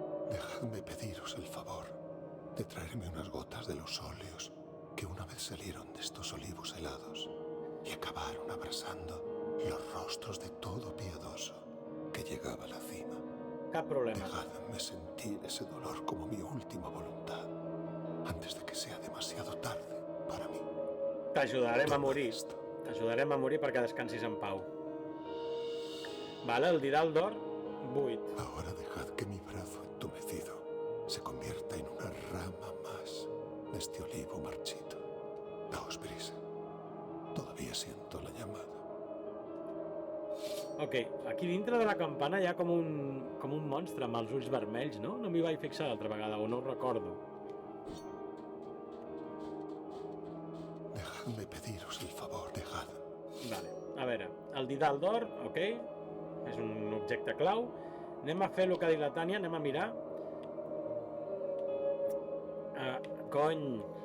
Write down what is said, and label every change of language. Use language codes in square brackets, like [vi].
[es] Dejadme pediros el favor de traerme unas gotas de los óleos que una vez salieron de estos olivos helados y acabaron abrasando los rostros de todo piadoso. que llegaba a la cima. [ca] Cap problema. [es] Dejadme sentir ese dolor como mi última voluntad, antes de que sea demasiado tarde para mí. [ca] T'ajudarem a [es] Toma [ca] morir. [es] esto. [ca] T'ajudarem a morir perquè descansis en pau. Vale, el didal d'or, 8. [es] Ahora dejad que mi brazo entumecido se convierta en una rama más de este olivo marchito. Daos prisa. Todavía siento la llamada. [ca] Ok, aquí dintre de la campana hi ha com un monstre amb els ulls vermells, no? No m'hi vaig fixar l'altra vegada, o no ho recordo. [es] Dejadme pediros el favor, dejad. [ca] Vale, a veure, el didal d'or, ok, és un objecte clau. Anem a fer el que ha dit la Tània, anem a mirar. Cony.